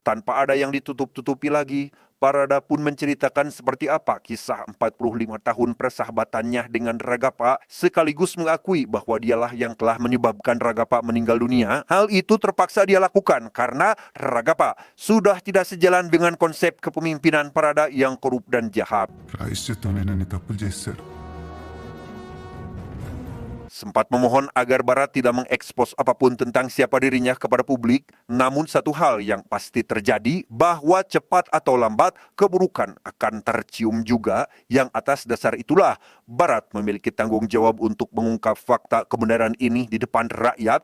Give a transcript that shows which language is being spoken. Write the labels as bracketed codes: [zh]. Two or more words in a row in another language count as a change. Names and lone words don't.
[id] Tanpa ada yang ditutup-tutupi lagi, Parada pun menceritakan seperti apa kisah 45 tahun persahabatannya dengan Ragapa, sekaligus mengakui bahwa dialah yang telah menyebabkan Ragapa meninggal dunia. Hal itu terpaksa dia lakukan karena Ragapa sudah tidak sejalan dengan konsep kepemimpinan Parada yang korup dan jahat. [te] ప్రాయశ్చిత్తమైన తప్పులు చేశారు. [id] Sempat memohon agar Barat tidak mengekspos apapun tentang siapa dirinya kepada publik, namun satu hal yang pasti terjadi, bahwa cepat atau lambat keburukan akan tercium juga, yang atas dasar itulah Barat memiliki tanggung jawab untuk mengungkap fakta kebenaran ini di depan rakyat.